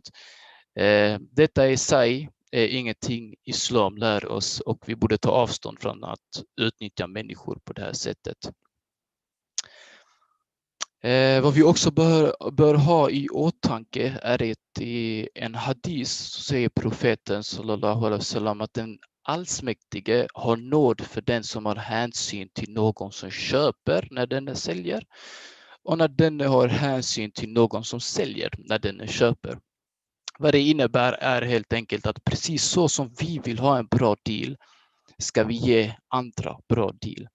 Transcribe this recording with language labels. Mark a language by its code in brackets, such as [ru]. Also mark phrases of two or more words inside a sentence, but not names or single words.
[sv] Detta i sig är ingenting islam lär oss och vi borde ta avstånd från att utnyttja människor på det här sättet. Vad vi också bör ha i åtanke är att i en hadis säger profeten [ar] صلى الله عليه وسلم [sv] att den allsmäktige har nåd för den som har hänsyn till någon som köper när den säljer och när den har hänsyn till någon som säljer när den köper. Vad det innebär är helt enkelt att precis så som vi vill ha en bra deal ska vi ge andra bra deal.